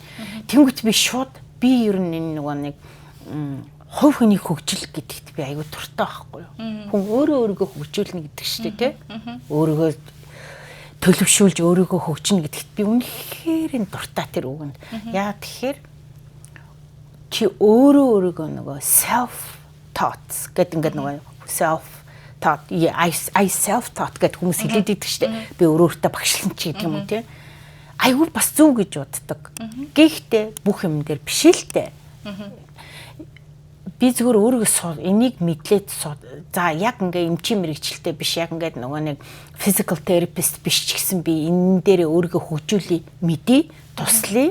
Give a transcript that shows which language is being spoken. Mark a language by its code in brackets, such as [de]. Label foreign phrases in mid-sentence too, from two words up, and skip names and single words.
[mn] Тэнгүүт би шууд би ер нь энэ нөгөө нэг хувь хүний хөгжил гэдэгт би аягүй дуртай байхгүй юу. Хүн өөрийгөө хөгжүүлнэ гэдэг чинь тий. Өөрийгөө төлөвшүүлж өөрийгөө хөгжинэ гэдэгт би үнэхээр дуртай тэр үгэнд. Яа тэгэхээр чи өөрийгөө нөгөө [en] self taught [mn] гэдэг ингээд нөгөө [en] self taught I self taught [mn] гэдэг хүмүүс хэлээд идэг штеп. Би өөрөөсөө багшлан чи гэдэг юм уу тий. Айгүй бас зөв гэж боддог. Гэхдээ бүх юм дээр биш л дээ. Би зөвхөн өөрийгөө энийг мэдлээд за яг ингээ эмчийн мэрэгчлэлтэй биш яг ингээ нөгөө нэг [en] physical therapist [mn] биш ч гэсэн би энэ дээр өөрийгөө хөгжүүлээ мэдээ туслая.